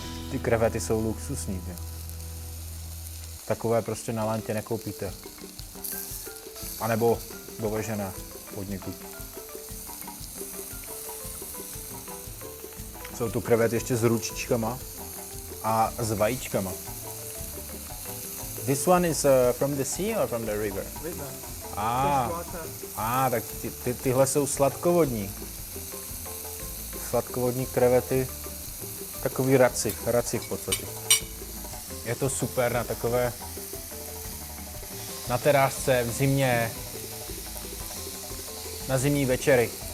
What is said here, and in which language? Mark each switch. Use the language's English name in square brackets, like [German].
[Czech] Ty krevety jsou luxusní. Takové prostě na lantě nekoupíte. A nebo dovežené podniku. Jsou tu krevety ještě s ručičkama a s vajíčkama. [English] This one is from the sea or from the river? River. [Czech] Tak tyhle jsou sladkovodní. Sladkovodní krevety, takový raci v podstatě. Je to super na takové, na terásce v zimě, na zimní večery.